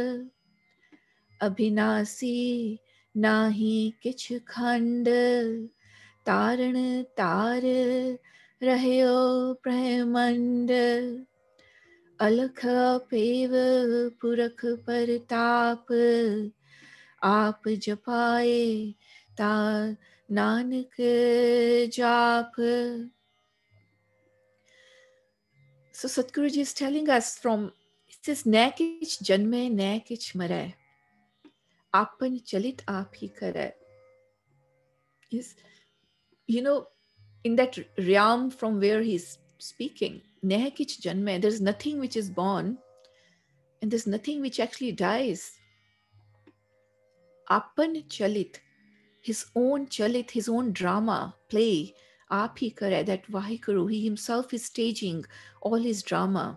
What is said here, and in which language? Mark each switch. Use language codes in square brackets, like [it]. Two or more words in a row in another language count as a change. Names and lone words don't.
[pa] ਅਭਿਨਾਸੀ ਨਾਹੀ ਕਿਛ ਖੰਡ, ਤਾਰਣ ਤਾਰ ਰਹਯੋ ਬ੍ਰਹਮੰਡ, ਅਲਖ ਪੇਵ ਪੁਰਖ ਪਰਤਾਪ, ਆਪ ਜਪਾਏ ਤਾ ਨਾਨਕ ਜਾਪ. [en] So Satguruji is telling us from, he says, [pa] "ਨਈ ਕਿਛ ਜਨਮੈ, ਨਈ ਕਿਛ ਮਰੈ. ਆਪਨ ਚਲਿਤ ਆਪ ਹੀ ਕਰੈ." [en] Is, you know, in that realm from where he's speaking, [pa] "ਨਈ ਕਿਛ ਜਨਮੈ," [en] there's nothing which is born, and there's nothing which actually dies. [pa] ਆਪਨ ਚਲਿਤ, [en] his own drama, play, [pa] ਆਪ ਹੀ ਕਰੈ, [en] that Vaheguru, he himself is staging all his drama.